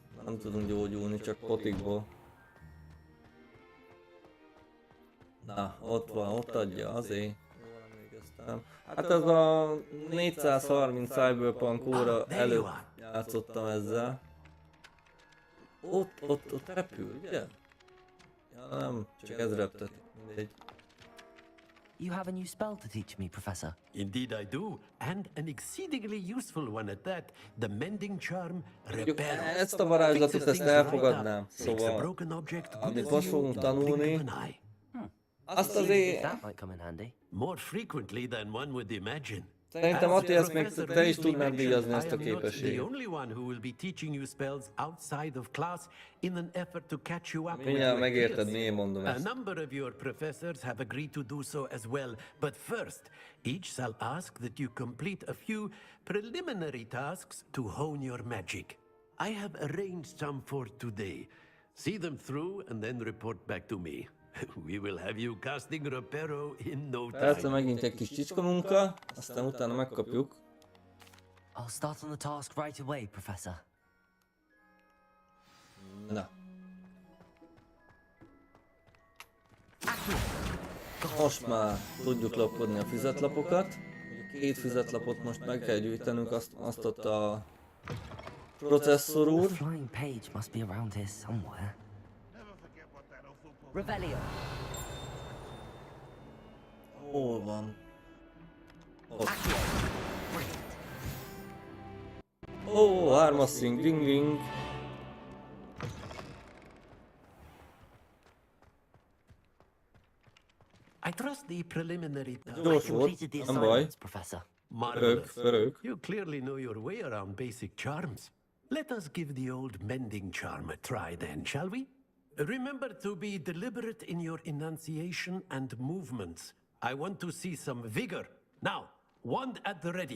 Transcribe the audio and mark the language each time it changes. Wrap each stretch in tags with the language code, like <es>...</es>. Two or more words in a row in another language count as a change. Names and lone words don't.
<hu>Nem tudunk gyógyulni, csak potikból. Na, ott van, ott adja, azért. Jól emlékeztem. Hát ez a 430 Cyberpunk óra előtt játszottam ezzel. Ott repül, ugye? Ja nem, csak ez reptetik, mindegy.</hu> <en>You have a new spell to teach me, Professor. Indeed I do, and an exceedingly useful one at that. The mending charm repair.</en> <hu>Ezt a varázslatot, ezt elfogadnám. Szóval, amit most fogunk tanulni, azt azért...</hu> <en>That might come in handy. More frequently than one would imagine.</en> <hu>Szerintem Ati, ezt még te is tudnád díjazni, ezt a képességet. Mindjárt megérted, miért mondom ezt.</hu> <en>A number of your professors have agreed to do so as well, but first, each shall ask that you complete a few preliminary tasks to hone your magic. I have arranged some for today. See them through and then report back to me. We will have you casting Reparo in no time.</en> <hu>Persze megint egy kis csicska munka, aztán utána megkapjuk.</hu> <en>I'll start on the task right away, Professor.</en> <hu>Na. Most már tudjuk lopkodni a fizetlapokat. Két fizetlapot most meg kell gyűjtenünk, azt ott a processzor úr.</hu> <en>The flying page must be around here somewhere. Revelio.</en> <hu>Hol van? Ott. Ó, hármasszink,</hu> <en>ring ring. I trust the preliminary</en> <hu>Gyors volt, nem baj.</hu> <en>Professor. Marvelous. You clearly know your way around basic charms. Let us give the old mending charm a try then, shall we? Remember to be deliberate in your enunciation and movements. I want to see some vigor. Now, wand at the ready.</en>